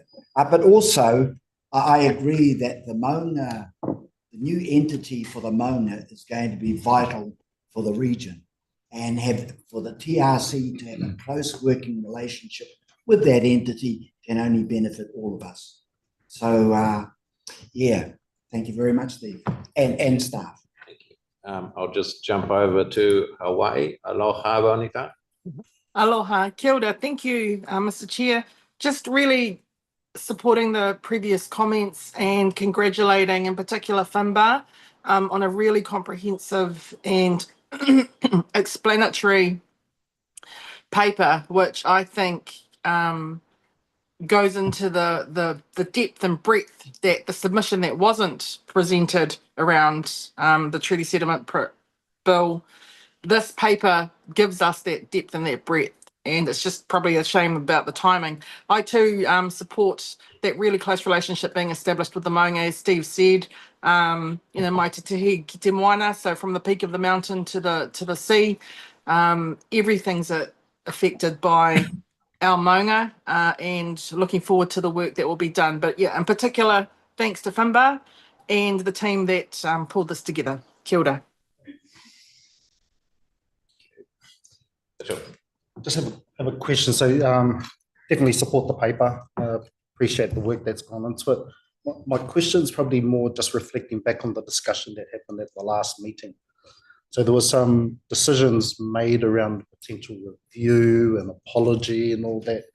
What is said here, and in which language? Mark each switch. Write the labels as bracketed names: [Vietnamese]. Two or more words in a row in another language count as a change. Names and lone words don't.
[English] But also, I agree that the new entity for the Maunga is going to be vital for the region, and for the TRC to have a close working relationship with that entity can only benefit all of us. So, yeah, thank you very much, Steve, and staff. Thank you. I'll just jump over to Hawaii. Aloha, Monica. [Māori] Aloha, kia ora. [English] Thank you, Mr. Chair. Just really supporting the previous comments and congratulating in particular Finbar on a really comprehensive and explanatory paper, which I think goes into the depth and breadth that the submission that wasn't presented around the Treaty Settlement Bill. This paper gives us that depth and that breadth, and it's just probably a shame about the timing. I too support that really close relationship being established with the Maunga, as Steve said. [Māori] Mai te tihi ki te moana, [English] so from the peak of the mountain to the sea, everything's affected by our Maunga, and looking forward to the work that will be done. But yeah, in particular, thanks to Finbar and the team that pulled this together. [Māori] Kia ora. [English] Just have a question. So definitely support the paper. Appreciate the work that's gone into it. My question is probably more just reflecting back on the discussion that happened at the last meeting. So there were some decisions made around potential review and apology and all that.